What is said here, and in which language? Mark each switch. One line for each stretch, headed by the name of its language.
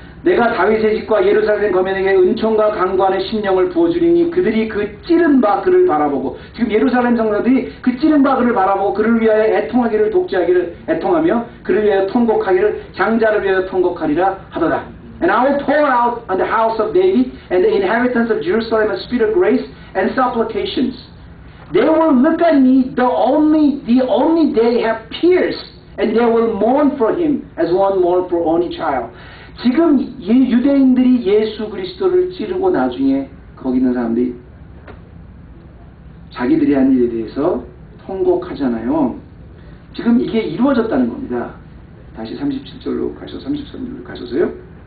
Korean: 내가 다윗의 집과 예루살렘 거민에게 은총과 강구하는 심령을 부어주리니 그들이 그 찌른 바 그를 바라보고 지금 예루살렘 성도들이 그 찌른 바 그를 바라보고 그를 위하여 애통하기를 독재하기를 애통하며 그를 위하여 통곡하기를 장자를 위하여 통곡하리라 하더라.
English: And I will pour out on the house of David and the inhabitants of Jerusalem a spirit of grace and supplications. They will look at me the only they have pierced and they will mourn for him as one mourn for only child.
Korean: 지금 유대인들이 예수 그리스도를 찌르고 나중에 거기 있는 사람들이 자기들이 한 일에 대해서 통곡하잖아요. 지금 이게 이루어졌다는 겁니다. 다시 37절로 33절로 가셔서요.